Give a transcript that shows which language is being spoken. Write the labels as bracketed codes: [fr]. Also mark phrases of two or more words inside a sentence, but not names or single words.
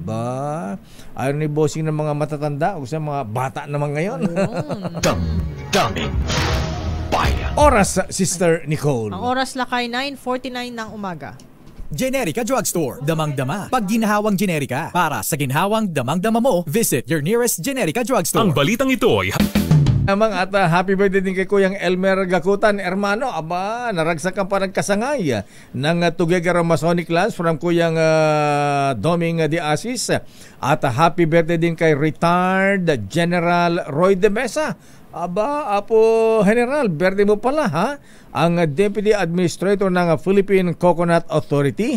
[tl] Ba, ayaw ni bossing ng mga matatanda o sa mga bata naman ngayon. Daming bayan. Oras, Sister Nicole. Ang oras lakay 9:49 ng umaga. Generica Drugstore. Damang-dama. Pag ginhawang Generica. Para sa ginhawang damang-dama mo, [en] visit your nearest Generica Drugstore. [tl] Ang balitang ito ay at [en] happy birthday [tl] din kay Kuyang Elmer Gakutan, hermano. Aba, naragsakan pa ng kasangay ng Tuguegarao Masonic Lance from Kuyang Doming de Asis. At [en] happy birthday [tl] din kay retired General Roy de Mesa. Aba, Apo General, birthday mo pala, ha? Ang Deputy Administrator ng Philippine Coconut Authority.